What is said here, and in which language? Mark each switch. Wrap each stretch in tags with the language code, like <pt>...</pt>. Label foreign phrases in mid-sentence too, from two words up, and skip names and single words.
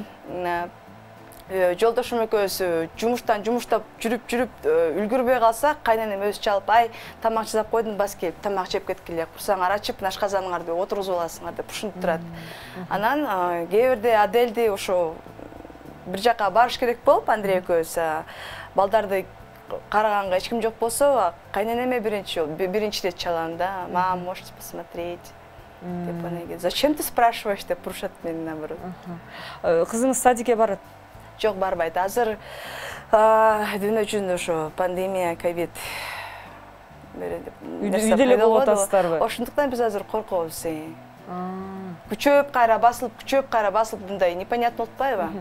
<ky>Жолдошум экөөбүз жумуштан жумуштап жүрүп үлгүрбөй калса, кайненем өзү чалып, ай, тамак жасап койдум, бас келип, тамак жеп кеткиле, курсаңар ачып, ашказаныңарды отургузуп аласыңар деп ушинтип турат. Анан кээ бирде Адельди ошо бир жака барыш керек болуп, Андрей экөөбүз балдарды караганга эч ким жок болсо, кайненеме биринчи рет чалам да,</ky> <ru>мам, можете посмотреть.</ru> <ky>Деп анан</ky> <ru>зачем ты спрашиваешь</ru> <ky>деп урушат мени наоборот. Кызыңыз садикке барат? Жок, барбайт. Азыр дүйнө жүзүндө ошо пандемия, ковид үйдө эле болуп атасыздарбы? Ошондуктан биз азыр коркобуз. Күчөп кайра басылып мындай непонятно болтпайбы?</ky>